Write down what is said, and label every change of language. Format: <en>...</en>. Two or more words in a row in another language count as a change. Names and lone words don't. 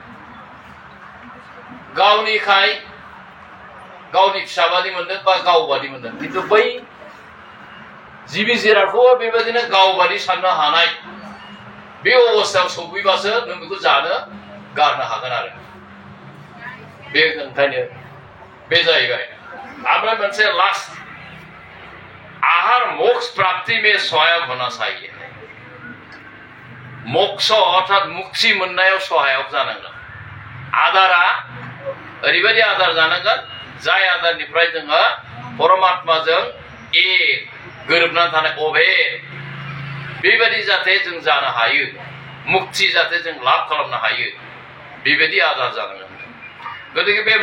<brx>गावनिखाय गावनि फिसाबादि मोनदों बा गावबादि मोनदों किन्तु बै जिबि जिरादखौ बेबायदिनो गावबादि साननो हानाय बे अबस्थायाव सफैबासो नों बेखौ जानो गारनो हागोन आरो बे ओंखायनो बे जाहैबाय ओमफ्राय मोनसे लास्ट आहार</brx> <hi>मोक्ष प्राप्ति में सहायक होना चाहिए</hi> <brx>मोक्ष अर्थात मुक्ति मोननायाव सहायक जानांगोन आदारा ओरैबायदि आदार जानांगोन जाय आदारनिफ्राय जोङो परमात्माजों गोरोबनानै थानाय अभेद बेबायदि जाहाथे जों जानो हायो मुक्ति जाहाथे जों लाभ खालामनो हायो बेबायदि आदार जानांगोन गतिके बे</brx>